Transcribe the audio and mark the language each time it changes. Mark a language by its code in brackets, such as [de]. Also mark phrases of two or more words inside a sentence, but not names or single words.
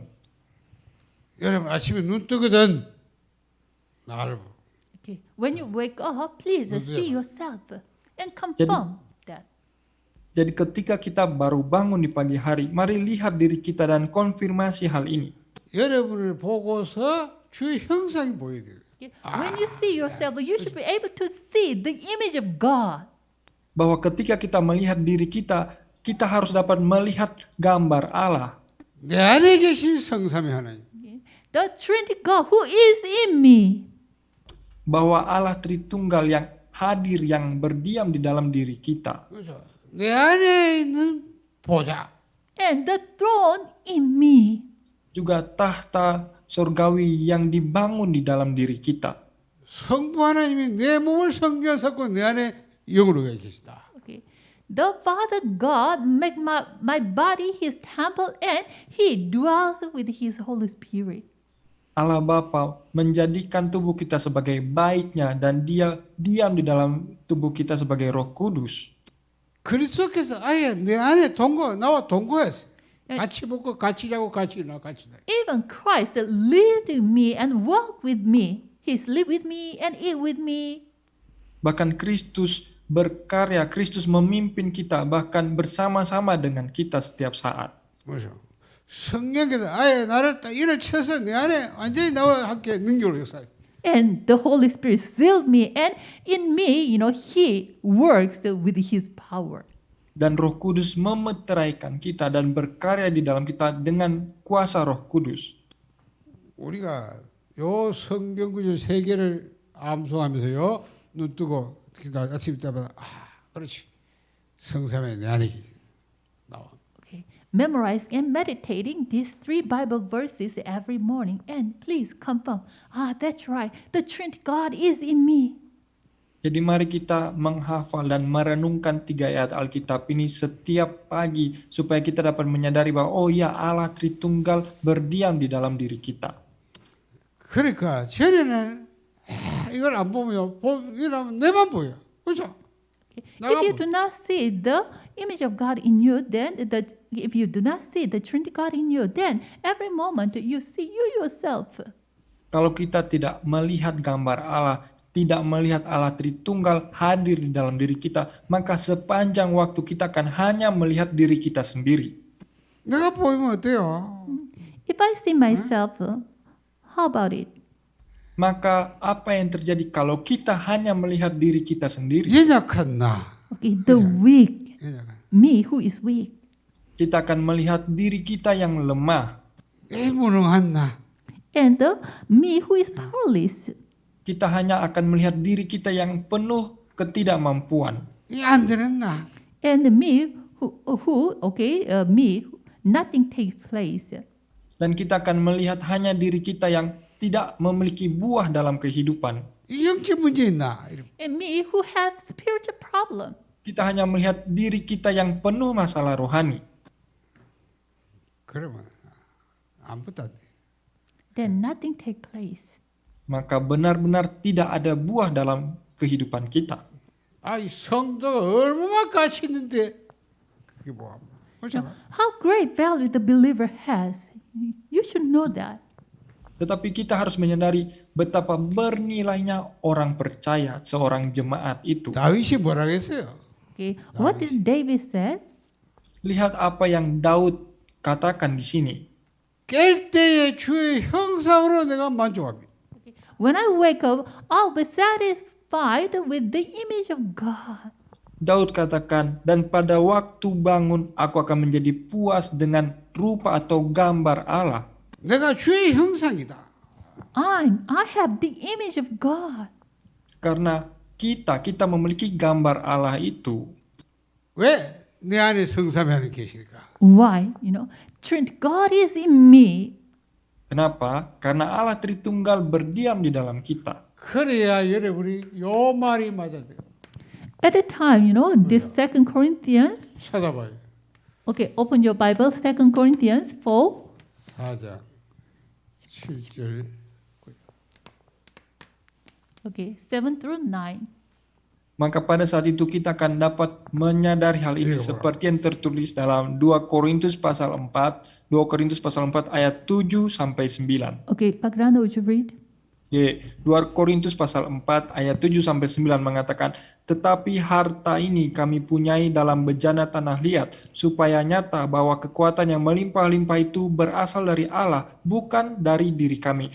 [ko] 여러분 아침에 눈 뜨거든 나를 봐. [en] Okay, when you wake up, please Good, see yeah. yourself and confirm that. [id] Jadi ketika kita baru bangun di pagi hari, mari lihat diri kita dan konfirmasi hal ini. [ko] 여러분을 보고서 주의 형상이 보여야 돼요. [en] Okay, when you see yourself, you should be able to see the image of God. [id] Bahwa ketika kita melihat diri kita, kita harus dapat melihat gambar Allah. [ko] 내 안에 계신 성삼위 하나님. [en] Okay, the Trinity God who is in me. [id] Bahwa Allah Tritunggal yang hadir, yang berdiam di dalam diri kita. [ko] 그렇죠. 내 안에 있는 보좌. [en] And the throne in me. [id] Juga tahta surgawi yang dibangun di dalam diri kita. [ko] 성부 하나님이 내 몸을 성전 삼고 내 안에 영으로 계시다. [en] Okay. The Father God make my body his temple and he dwells with his Holy Spirit. [id] Allah Bapa menjadikan tubuh kita sebagai baitnya dan dia diam di dalam tubuh kita sebagai Roh Kudus. [ko] 그리스도께서 아예 내 안에 나와 동거했어. 같이 먹고 같이 자고 같이 일어나 같이 자. [en] Even Christ lived in me and walked with me. He sleep with me and eat with me. [id] Bahkan Kristus berkarya, Kristus memimpin kita, bahkan bersama-sama dengan kita setiap saat. [ko] 뭐죠? 성령께서 아예 나를 딱 일을 쳐서 내 안에 완전히 나와 함께 능력으로 역사해. [en] And the Holy Spirit sealed me, and in me, He works with His power. [id] Dan Roh Kudus memeteraikan kita dan berkarya di dalam kita dengan kuasa Roh Kudus. [ko] 우리가 요 성경 구절 세 개를 암송하면서요 눈 뜨고 그러니까 아침 때마다 그렇지 성삼의 내 안에 나와. [en] Okay. Memorizing and meditating these 3 Bible verses every morning, and please confirm, that's right, the Trinity God is in me. [id] Jadi mari kita menghafal dan merenungkan 3 ayat Alkitab ini setiap pagi supaya kita dapat menyadari bahwa oh ya, Allah Tritunggal berdiam di dalam diri kita. [ko] 그러니까 전에는 이걸 안 보면 이러면 내만 보여. 그렇죠? [en] If you do not see the image of God in you, then if you do not see the Trinity God in you, then every moment you see you yourself. [id] Kalau kita tidak melihat gambar Allah, tidak melihat Allah Tritunggal hadir di dalam diri kita, maka sepanjang waktu kita akan hanya melihat diri kita sendiri. [ko] 내가 보이면 어때요? [en] If I see myself, how about it? [id] Maka apa yang terjadi kalau kita hanya melihat diri kita sendiri? [ko] 연약한 나. [en] Okay, the weak, [ko] 연약한. [en] me who is weak. [id] Kita akan melihat diri kita yang lemah. [ko] 무능한 나. [en] And the me who is powerless. [id] Kita hanya akan melihat diri kita yang penuh ketidakmampuan. [ko] 안 되는 나. [en] And me me, nothing takes place. [id] Dan kita akan melihat hanya diri kita yang tidak memiliki buah dalam kehidupan. [ko] 영적 문제 있나? [en] And me who have spiritual problem. [id] Kita hanya melihat diri kita yang penuh masalah rohani. [ko] 그러면 아무것도 안 돼. [en] Then nothing take place. [id] Maka benar-benar tidak ada buah dalam kehidupan kita. [ko] 이 성도가 얼마나 가치 있는데 그게 뭐야? 그렇죠? [en] How great value the believer has. You should know that. [id] Tetapi kita harus menyadari betapa bernilainya orang percaya, seorang jemaat itu. [ko] 다윗이 뭐라고 했어요? [en] Okay, what did David say? [id] Lihat apa yang Daud katakan di sini. [ko] 깰 때의 주의 형상으로 내가 만족합니다. [en] When I wake up, I'll be satisfied with the image of God. [id] Daud katakan, dan pada waktu bangun aku akan menjadi puas dengan rupa atau gambar Allah. [ko] 내가 주의 형상이다. [en] I have the image of God. [id] Karena kita memiliki gambar Allah itu. [ko] 왜 내 안에 성삼위 하나님 계실까? [en] Why? Trinity God is in me. [id] Kenapa? Karena Allah Tritunggal berdiam di dalam kita. [ko] 그래야 여러분이 요 말이 맞아야 돼요. [en] At the time, this 2 Corinthians. [ko] 찾아봐요. [en] Okay, open your Bible, 2 Corinthians 4. [ko] 4장 7절. [en] Okay, 7 through 9. [id] Maka pada saat itu kita akan dapat menyadari hal ini seperti yang tertulis dalam 2 Korintus pasal 4 ayat 7 sampai 9. [en] Okay, Pak Rano, would you read? [id] 2 Korintus pasal 4 ayat 7 sampai 9 mengatakan, tetapi harta ini kami punyai dalam bejana tanah liat, supaya nyata bahwa kekuatan yang melimpah-limpah itu berasal dari Allah, bukan dari diri kami.